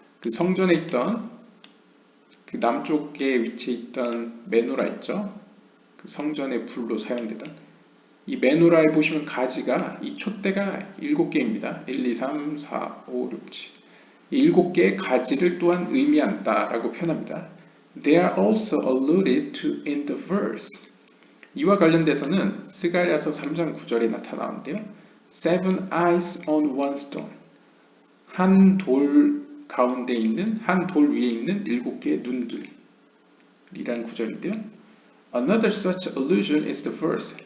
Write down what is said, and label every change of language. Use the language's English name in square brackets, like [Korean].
[Korean] 그 성전에 있던 그 남쪽에 위치해 있던 메노라 있죠. 그 성전의 불로 사용되던 이 메노라에 보시면 가지가 이 촛대가 7개입니다. 1, 2, 3, 4, 5, 6, 7. 이 7개의 가지를 또한 의미한다라고 표현합니다. [English] They are also alluded to in the verse. [Korean] 이와 관련돼서는 스가랴서 3장 9절에 나타나는데요. [English] Seven eyes on one stone. [Korean] 한 돌 가운데 있는, 한 돌 위에 있는 7개의 눈들 이란 구절인데요. [English] Another such allusion is the verse.